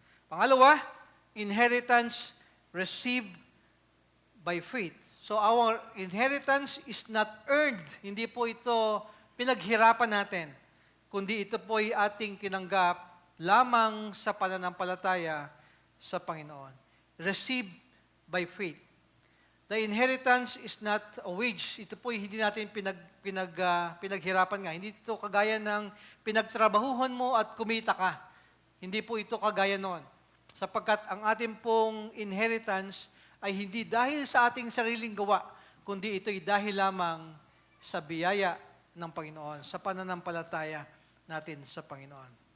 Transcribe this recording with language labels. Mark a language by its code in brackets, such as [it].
[tl] Pangalawa, [en] inheritance received by faith. So our inheritance is not earned. [tl] Hindi po ito pinaghirapan natin, kundi ito po ay ating tinanggap lamang sa pananampalataya sa Panginoon. [en] Received by faith. The inheritance is not a wage. [tl] Ito po hindi natin pinaghirapan nga. Hindi ito kagaya ng pinagtrabahuhan mo at kumita ka. Hindi po ito kagaya noon. Sapagkat ang ating pong inheritance ay hindi dahil sa ating sariling gawa, kundi ito'y dahil lamang sa biyaya ng Panginoon, sa pananampalataya natin sa Panginoon.